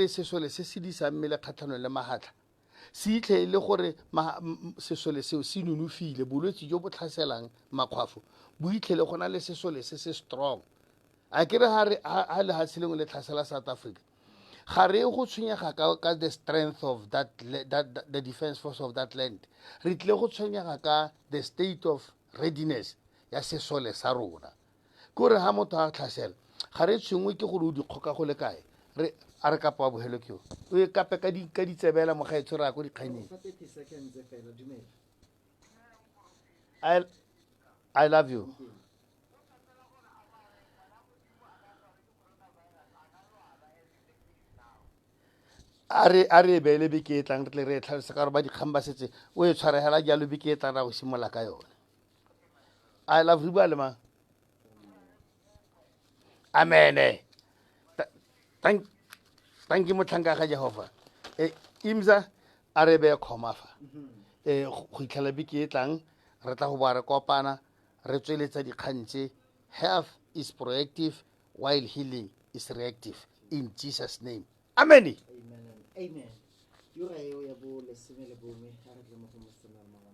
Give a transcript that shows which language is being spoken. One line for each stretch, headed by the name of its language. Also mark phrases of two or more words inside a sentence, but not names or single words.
Tswana: sesole se se disang mmele kgatlhanong le magatla se itlhe e le gore sesole seo se nonofile bolwetse jo bo tlhaselang makgwafo bo itlhele go na le sesole se se strong a kere ga le ga se lengwe le tlhasela South Africa ga re go tshwenyega ka
English: the strength of the defense force of that land
Tswana: re tlile go tshwenyega ka
English: the state of readiness
Tswana: ya sesole sa rona ke gore ga motho a tlhasela ga re tshwengwe ke gore o dikgoka go le kae a re kapa wa bogelo ke o e kape ka ditsebela mogaetsho re ya ko dikganyeng
English: I love you.
Tswana: a re beele beke e tlang re tle re e tlhalose ka gore ba dikgang ba setse o e tshwaregela jalo beke e tlang ra go simola ka yone
English: I love you
Tswana: ba le mang amene tanki motlhanka ga jehova imza a re be kgoma fa go itlhela beke e tlang re tla go boa re kopana re tsweletsa dikgang tse.
English: Health is proactive while healing is reactive in Jesus name, amen. Amen. Amen.
Tswana: Yura eo ya bo lesome le bongwe ga re tla mo go mosana